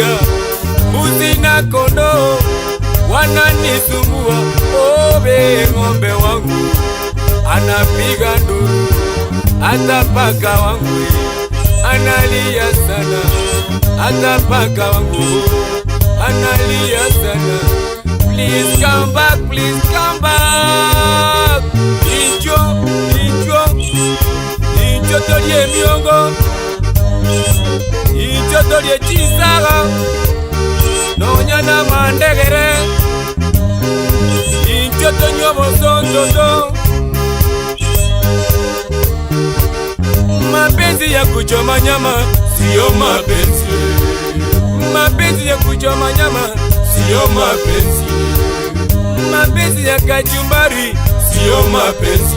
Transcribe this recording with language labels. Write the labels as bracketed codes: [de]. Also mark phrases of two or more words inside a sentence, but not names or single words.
[sw] Mbuzi na kondoo wananisumbua. Obe ng'ombe wangu anapiga nduru, hata paka wangu analia sana, hata paka wangu analia sana. [en] Please come back, please come back. [guz] Injo tolie miongo, injo tolie chisaga, nonyana mandegere, injo tonyo bosondodo. [sw] Mapenzi ya kuchoma nyama sio mapenzi. Mapenzi ya kuchoma nyama sio mapenzi. Mapenzi ya kachumbari sio mapenzi.